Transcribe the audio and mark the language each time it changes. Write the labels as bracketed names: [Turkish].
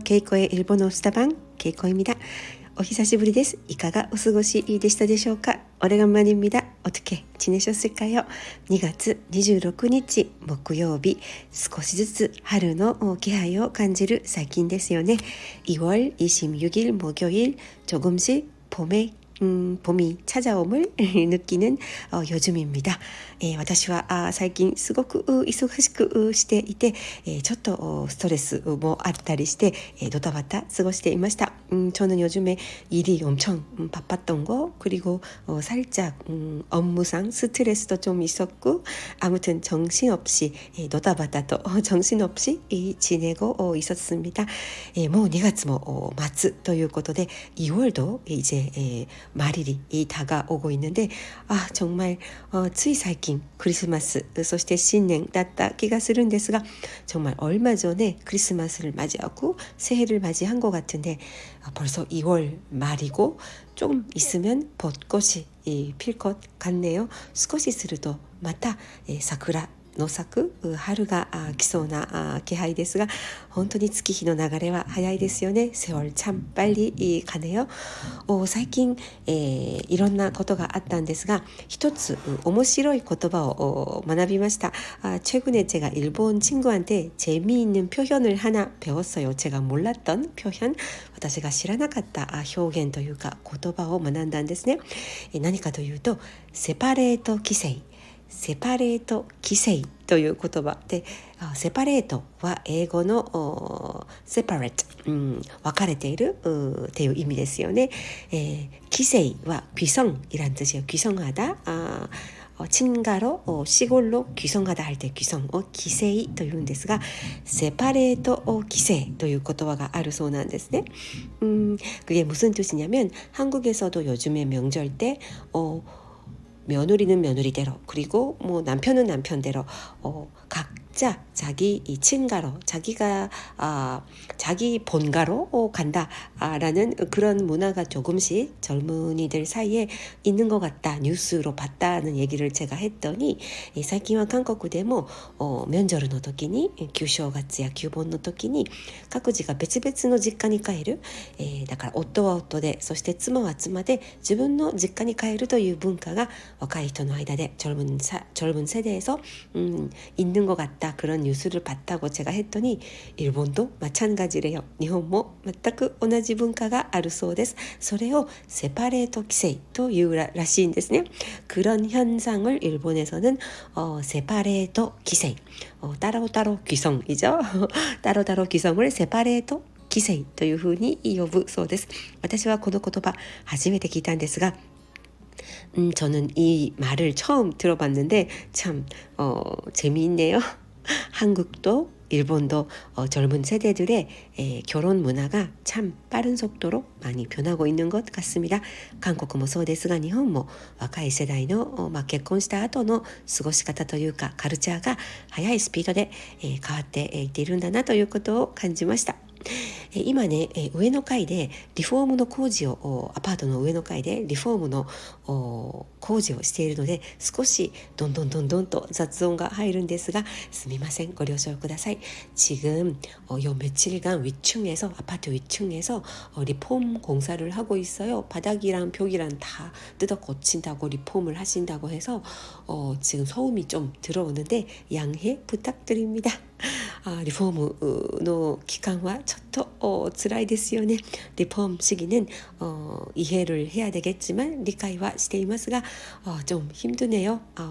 [Korean] 케이코의 일본어 수다방 케이코입니다. [Japanese] お久しぶりです。いかがお過ごしでしたでしょうか。 [Korean] 오래간만입니다. 어떻게 지내셨을까요? [Japanese] 2月26日木曜日、少しずつ春の気配を感じる最近ですよね。 [Korean] 2월 26일 목요일 조금씩 봄이 찾아옴을 느끼는 요즘입니다. [Japanese] 私は最近すごく忙しくしていて、ちょっとストレスもあったりして、ドタバタ過ごしていました. [Korean] 저는 요즘에 일이 엄청 바빴던 거, 그리고 살짝 업무상 스트레스도 좀 있었고, 아무튼 정신없이 도다바타 또 정신없이 지내고 있었습니다. [Japanese] もう2月も末ということで [Korean] 2월도 이제 말일이 다가오고 있는데, 정말 [Japanese] つい最近クリスマスそして新年だった気がするんですが, [Korean] 정말 얼마 전에 크리스마스를 맞이하고 새해를 맞이한 것 같은데 벌써 2월 말이고 조금 있으면 벚꽃이 필 것 같네요. [Japanese] 少しするとまた桜の咲く春が来そうな気配ですが、本当に月日の流れは早いですよね。 [Korean] 세월 참 빨리 가네요. [Japanese] 最近、いろんなことがあったんですが、一つ面白い言葉を学びました。 [Korean] 최근에 제가 일본 친구한테 재미있는 표현을 하나 배웠어요. 제가 몰랐던 표현, [Japanese] 私が知らなかった表現というか言葉を学んだんですね。何かというと、セパレート規制、セパレート規制という言葉で、セパレートは英語のseparate、分かれているっていう意味ですよね。 [Korean] 規制は귀성이란 뜻이에요. 귀성하다, 친가로 시골로 귀성하다 할 때 귀성 [Japanese] を 規制というんですが、セパレート規制という言葉があるそうなんですね。 [Korean] 그게 무슨 뜻이냐면, 한국에서도 요즘에 명절 때 며느리는 며느리대로, 그리고 뭐 남편은 남편대로 각자 자기 이 친가로, 자기가 자기 본가로 간다라는 그런 문화가 조금씩 젊은이들 사이에 있는 것 같다, 뉴스로 봤다는 얘기를 제가 했더니, [Japanese] 最近は韓国でも명절の時に、旧正月や旧盆の時に各自が別々の実家に帰る、だから夫は夫で、そして妻は妻で自分の実家に帰るという文化が若い人の間で [Korean] 젊은 세대에서 있는 것 같다, 그런 뉴스를 봤다고 제가 했더니, 일본도 마찬가지래요. 일본도 [Japanese] 全く同じ文化があるそうです。それをセパレート規制というらしいんですね。 [Korean] 그런 현상을 일본에서는 세파레이토規制, 따로따로 귀성이죠. 따로따로 귀성을 세파레이토 [Japanese] 規制というふうに呼ぶそうです。私はこの言葉初めて聞いたんですが、 [Korean] 저는 이 말을 처음 들어봤는데 참 재미있네요. 한국도 일본도 젊은 세대들의 결혼 문화가 참 빠른 속도로 많이 변하고 있는 것 같습니다. 한국도 [Japanese] もそうですが、日本も若い世代の結婚した後の過ごし方というかカルチャーが速いスピードで変わっていっているんだなということを感じました。今ね、上の階でリフォームの工事を、アパートの上の階でリフォームの工事をしているので、少しどんどんと雑音が入るんですが、すみません、ご了承ください。 [Korean] 지금 요 며칠간 위층에서, 아파트 위층에서 리폼 공사를 하고 있어요. 바닥이랑 벽이랑 다 뜯어 고친다고, 리폼을 하신다고 해서 지금 소음이 좀 들어오는데 양해 부탁드립니다. [Japanese] リフォームの期間はちょっと辛いですよね。 [Korean] リフォーム시기는 이해를 해야 되겠지만 [Japanese] 理解はしていますが, [Korean] 좀 힘드네요.